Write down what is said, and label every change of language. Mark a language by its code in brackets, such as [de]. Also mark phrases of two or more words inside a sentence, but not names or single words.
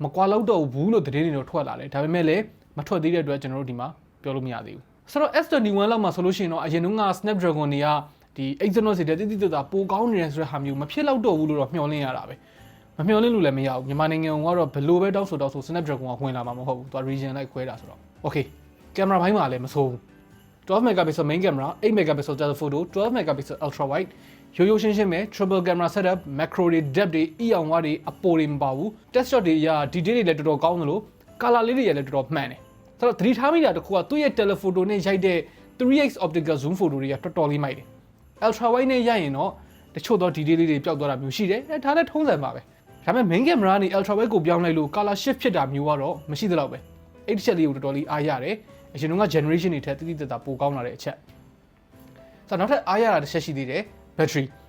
[my] ကွာလောက်တော့ဘူးလို့သတင်းတွေတော့ထွက်လာတယ်။ဒါပေမဲ့လည်းမထွက်သေးတဲ့အတွက်ကျွန်တော်တို့ဒီမှာပြောလို့မရသေးဘူး။ဆိုတော့ S21 လောက်မှာဆိုလို့ရှိရင်တော့အရင်တုန်းက Snapdragon တွေကဒီ Exynos တွေတိတိကျကျပိုကောင်းနေတယ်ဆိုတဲ့ဟာမျိုးမဖြစ်တော့တော့ဘူးလို့တော့မျှော်လင့်ရတာ ပဲမမျှော်လင့်လို့လည်းမရဘူးမြန်မာနိုင်ငံကတော့ဘယ်လိုပဲတောက်ဆို Snapdragon ကဝင်လာမှာမဟုတ်ဘူးသူက region လိုက်ခွဲတာဆိုတော့ okay ကင်မရာဘိုင်းမှာလည်းမဆိုးဘူး [en] 12 megapixel main camera 8 megapixel telephoto 12 megapixel ultra wide [my] ရိုးရှင်းပဲ [en] triple camera setup [my] macro တွေ depth တွေ EON ဝါတွေအပေါ်တွေမပါဘူး [en] test shot [my] တွေအရာ detail တွေလည်းတော်တော်ကောင်းသလို color လေးတွေလည်း တော်တော်မှန်တယ်ဆိုတော့သတိထားမိတာတစ်ခုကသူ့ရဲ့ telephoto နဲ့ရိုက်တဲ့ [en] 3x optical zoom photo [my] တွေကတော်တော်လေးမိုက်တယ် [en] ultra wide [my] နဲ့ရိုက်ရင်တော့တချို့သော detail လေးတွေပျောက်သွားတာမျိုးရှိတယ်ဒါလည်းထုံးစံပါပဲဒါပေမဲ့ [en] main camera [my] ကနေ [en] ultra wide [my] ကိုပြောင်းလိုက်လို့ [en] color shift [my] ဖြစ်တာမျိုးကတော့မရှိသလောက်ပဲအဲ့ဒီချက်လေးကိုတော်တော်လေးအားရတယ်အရင်က generation တွေထက်တိတိကျကျပိုကောင်းလာတဲ့အချက်ဆိုတော့နောက်ထပ်အားရတာတစ်ချက်ရှိသေးတယ် battery